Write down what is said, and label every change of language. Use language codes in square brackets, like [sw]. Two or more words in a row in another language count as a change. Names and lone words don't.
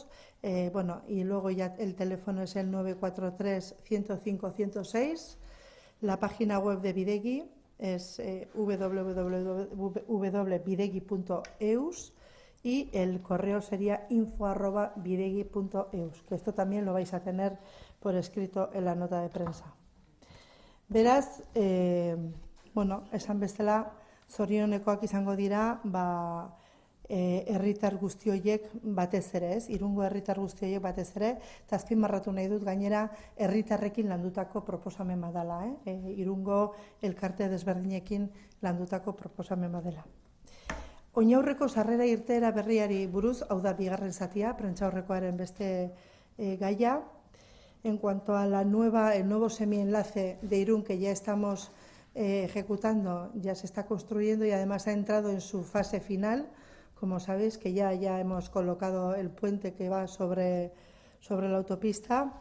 [es] Bueno, y luego ya el teléfono es el 943-105-106. La página web de Bidegi es www.bidegi.eus y el correo sería info@bidegi.eus, que esto también lo vais a tener por escrito en la nota de prensa. [eu] Beraz, bueno, esan bezala, zorionekoak izango dira, herritar guzti horiek batez ere, ez? Irungo herritar guzti horiek batez ere, eta azpimarratu nahi dut gainera herritarrekin landutako proposamen badala, Irungo elkarte desberdinekin landutako proposamen badela. Oinaurreko sarrera irteera berriari buruz, hau da bigarren zatia, prentsaurrekoaren beste gaia. [es] En cuanto a el nuevo semienlace de Irún, que ya estamos ejecutando, ya se está construyendo y además ha entrado en su fase final. Como sabéis, que ya hemos colocado el puente que va sobre la autopista.